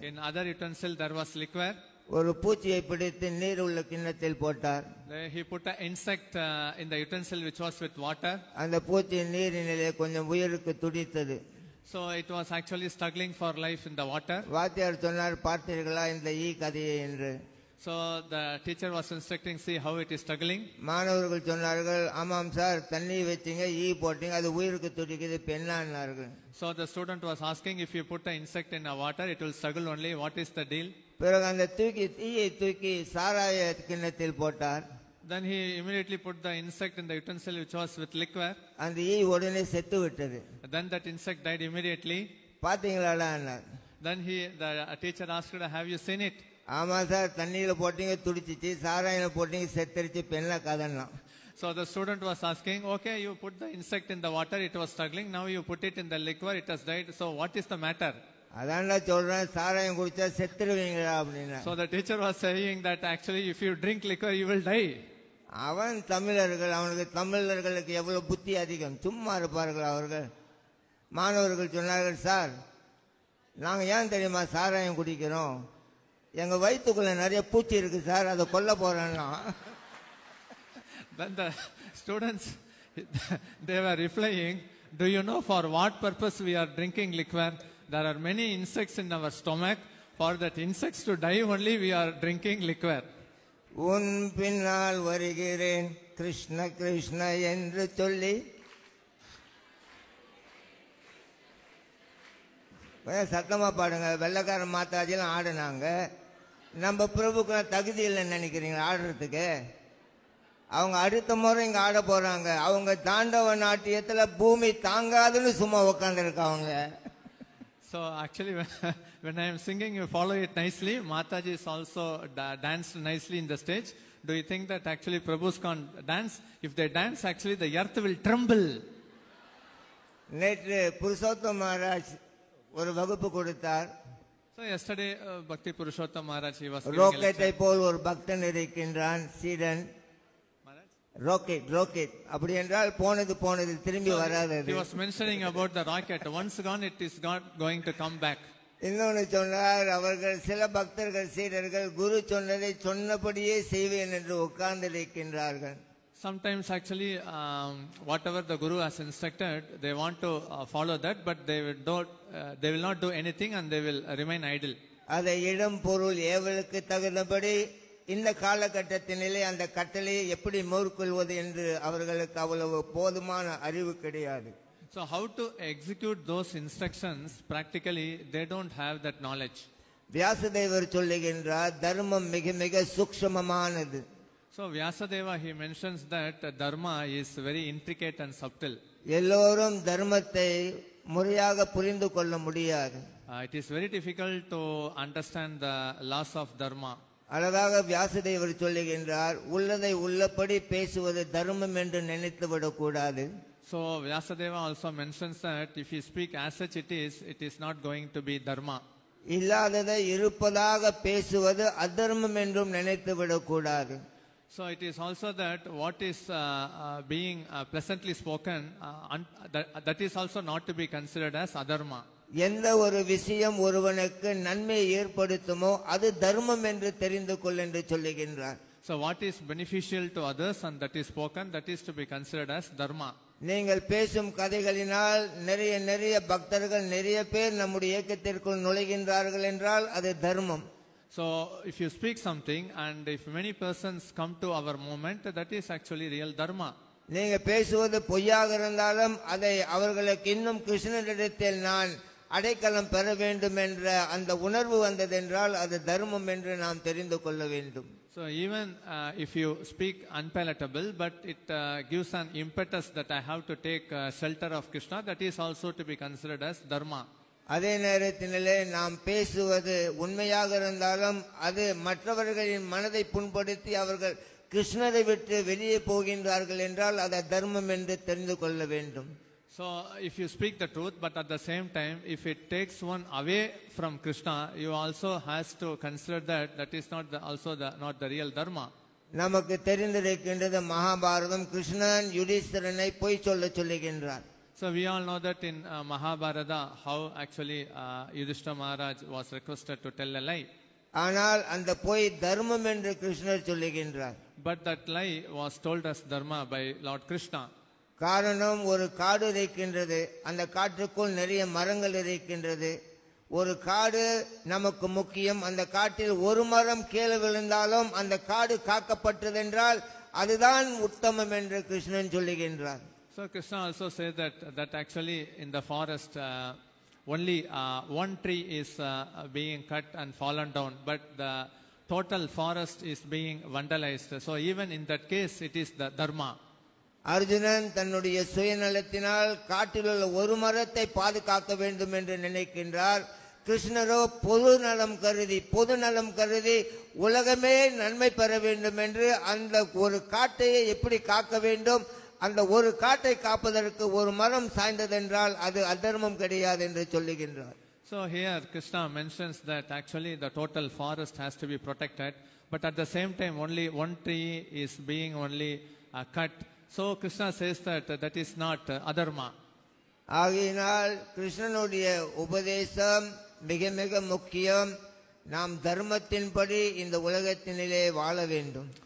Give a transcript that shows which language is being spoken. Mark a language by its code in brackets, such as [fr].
[en] In other utensil there was liquor. [ta] ஒரு பூச்சியை பிடித்து நீர் உள்ள கிண்ணத்தில் போட்டார். [en] He put an insect in the utensil which was with water. [ta] அந்த பூச்சி நீரினிலே கொஞ்சம் உயிருக்கு துடித்தது. [en] So it was actually struggling for life in the water. [ta] வாத்தியார் சொன்னார் பார்த்தீர்களா இந்த ஈ கதையை என்று. [en] So the teacher was instructing, see how it is struggling. [ta] மாணவர்கள் சொன்னார்கள் ஆமாம் சார் தண்ணி வச்சீங்க ஈ போட்டீங்க அது உயிருக்கு துடிக்குது பெண்ணானார்கள். [en] So the student was asking, if you put an insect in a water it will struggle only, what is the deal? [ta] பிறகு அந்த ஈயை தூக்கி சாராய கிண்ணத்தில் போட்டார். [en] Then he immediately put the insect in the utensil which was with liquor. [ta] அந்த ஈ உடனே செத்து விட்டது. [en] Then that insect died immediately. [ta] பாத்தீங்களாடா Anna. [en] Then the teacher asked, have you seen it? [ta] ஆமா சார் தண்ணியில போட்டீங்க துடிச்சிச்சு சாராயில போட்டீங்க செத்துருச்சு பெண்ண கதன்னா. [en] So the student was asking, okay, you put the insect in the water, it was struggling, now you put it in the liquor, it has died, so what is the matter? [ta] அதான்டா சொல்றேன் சாராயம் குடிச்சா செத்துருவீங்களா அப்படின்னா. [en] So the teacher was saying that actually if you drink liquor you will die. [ta] அவன் தமிழர்கள் அவனுக்கு தமிழர்களுக்கு எவ்வளவு புத்தி அதிகம் சும்மா இருப்பார்கள் அவர்கள். மாணவர்கள் சொன்னார்கள் சார் நாங்க ஏன் தெரியுமா சாராயம் குடிக்கிறோம் எங்க வயிற்றுக்குள்ள நிறைய பூச்சி இருக்கு சார், அதை கொல்ல போறேன்னா. [en] Then the students, they were replying, do you know for what purpose we are drinking liquor? There are many insects in our stomach. For that insects to die only we are drinking liquor. [ta] உன் பின்னால் வருகிறேன் கிருஷ்ண கிருஷ்ண என்று சொல்லி சத்தமா பாடுங்க. வெள்ளக்கார மாதாஜிலாம் ஆடுனாங்க. நம்ம பிரபுக்கு தகுதி இல்லைன்னு நினைக்கிறீங்க ஆடுறதுக்கு? அவங்க அடுத்த முறை இங்க ஆட போறாங்க. அவங்க தாண்டவ நாட்டியத்துல பூமி தாங்காதுன்னு சும்மா உட்காந்துருக்காங்க. [en] So actually when I am singing you follow it nicely. Mataji is also danced nicely in the stage. Do you think that actually Prabhus can't dance? If they dance actually the earth will tremble. [ta] நேற்று புருஷோத்தம் மகாராஜ் ஒரு வகுப்பு கொடுத்தார். [en] So yesterday Bhakti Purushottam Maharaj he was giving a [ta] ராக்கெட்டை [en] lecture. [ta] போல் ஒரு பக்தன் இருக்கின்றான் சீடன். Rocket அப்படி என்றால் போனது திரும்பி வராது. [en] He was mentioning about the rocket. Once gone it is not going to come back. [ta] இன்னொன்னு சொன்னார், அவர்கள் சில பக்தர்கள் சீடர்கள் குரு சொன்னதை சொன்னபடியே செய்வேன் என்று உட்கார்ந்து இருக்கின்றார்கள். [en] Sometimes actually whatever the guru has instructed they want to follow that, but they will not do anything and they will remain idle. [ta] அதை இடம் பொருள் ஏவலுக்கு தகுந்தபடி இந்த காலகட்டத்தினிலே அந்த கட்டளையை எப்படி மேற்கொள்வது என்று அவர்களுக்கு அவ்வளவு போதுமான அறிவு கிடையாது. [en] So how to execute those instructions practically they don't have that knowledge. [ta] வியாசதேவர் சொல்லுகின்றார் தர்மம் மிக மிக சூக்ஷ்மமானது. [en] So Vyasadeva he mentions that dharma is very intricate and subtle. [ta] எல்லோரும் தர்மத்தை முறையாக புரிந்து கொள்ள முடியாது. [en] It is very difficult to understand the laws of dharma. [ta] அழகாக வியாசதேவர் சொல்லுகின்றார், உள்ளதை உள்ளபடி பேசுவது தர்மம் என்று நினைத்து விடக்கூடாது. [en] So Vyasadeva also mentions that if you speak as such it is not going to be dharma. [ta] இல்லாததை இருப்பதாக பேசுவது அதர்மம் என்றும் நினைத்து விடக்கூடாது. [en] So it is also that what is being pleasantly spoken that is also not to be considered as adharma. [ta] எந்த ஒரு விஷயம் ஒருவனுக்கு நன்மை ஏற்படுத்துமோ அது தர்மம் என்று தெரிந்து கொள் என்று சொல்லுகின்றார். [en] So what is beneficial to others and that is spoken that is to be considered as dharma. [ta] நீங்கள் பேசும் கதைகளினால் நிறைய பக்தர்கள் நிறைய பேர் நம்முடைய இயக்கத்திற்குள் நுழைகின்றார்கள் என்றால் அது தர்மம். [en] So if you speak something and if many persons come to our movement that is actually real dharma. [ta] நீங்க பேசுவது பொய்யாக இருந்தாலும் அதை அவர்களுக்கு இன்னும் கிருஷ்ணனிடத்தில் நான் அடைக்கலம் பெற வேண்டும் என்ற அந்த உணர்வு வந்ததென்றால் அது தர்மம் என்று நாம் தெரிந்து கொள்ள வேண்டும். [en] So even if you speak unpalatable but it gives an impetus that I have to take shelter of Krishna that is also to be considered as dharma. [ta] அதே நேரத்திலே நாம் பேசுவது உண்மையாக இருந்தாலும் அது மற்றவர்களின் மனதை புண்படுத்தி அவர்கள் கிருஷ்ணரை விட்டு வெளியே போகின்றார்கள் என்றால் அது தர்மம் என்று தெரிந்து கொள்ள வேண்டும். [en] So if you speak the truth but at the same time if it takes one away from Krishna you also has to consider that is not the real dharma. [ta] நமக்கு தெரிந்திருக்கின்றது மகாபாரதம் கிருஷ்ணன் யுதிஷ்டிரனை பொய் சொல்லுகின்றார். [en] So we all know that in Mahabharata how actually Yudhishthira Maharaj was requested to tell a lie. [ta] ஆனால் அந்த பொய் தர்மம் என்று கிருஷ்ணர் சொல்லுகின்றார். [en] But that lie was told as dharma by Lord Krishna. [ta] காரணம் ஒரு காடு இருக்கின்றது, அந்த காட்டுக்குள் நிறைய மரங்கள் இருக்கின்றது. ஒரு காடு நமக்கு முக்கியம். அந்த காட்டில் ஒரு மரம் கீழே விழுந்தாலும் அந்த காடு காக்கப்பட்டதென்றால் அதுதான் உத்தமம் என்று கிருஷ்ணன் சொல்லுகின்றார். [en] So Krishna also says that actually in the forest only one tree is being cut and fallen down, but the total forest is being vandalized. So even in that case it is the dharma. [ta] Arjunan தன்னுடைய சுயநலத்தினால் காட்டில் உள்ள ஒரு மரத்தை பாதுகாக்க வேண்டும் என்று நினைக்கின்றார். கிருஷ்ணரோ பொது நலம் கருதி உலகமே நன்மை பெற வேண்டும் என்று அந்த ஒரு காட்டையை எப்படி காக்க வேண்டும், அந்த ஒரு காட்டை காப்பதற்கு ஒரு மரம் சாய்ந்ததென்றால் அது அதர்மம் கிடையாது என்று சொல்லுகின்றார். [en] So here Krishna mentions that actually the total forest has to be protected, but at the same time only one tree is being only cut. So Krishna says that is not adharma. [ta] ஆகையினால் கிருஷ்ணனுடைய உபதேசம் மிக மிக முக்கியம். நாம் தர்மத்தின்படி இந்த உலகத்தினிலே வாழ வேண்டும்.